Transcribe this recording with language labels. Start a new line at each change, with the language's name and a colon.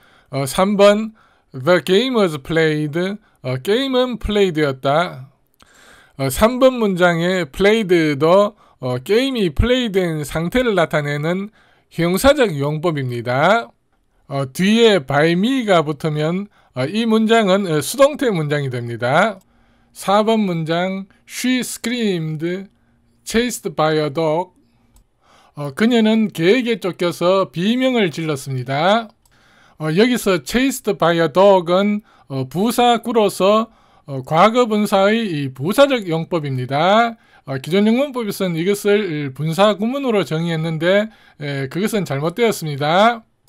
Korean: 3번
English: The game was played.
Korean: 게임은 플레이되었다. 3번 문장의 played도 게임이 플레이된 상태를 나타내는 형용사적 용법입니다. 뒤에 by me가 붙으면 이 문장은 수동태 문장이 됩니다. 4번 문장
English: She screamed, chased by a dog.
Korean: 그녀는 개에게 쫓겨서 비명을 질렀습니다. 여기서 chased by a dog은 부사구로서 과거 분사의 부사적 용법입니다. 기존 영문법에서는 이것을 분사 구문으로 정의했는데 그것은 잘못되었습니다.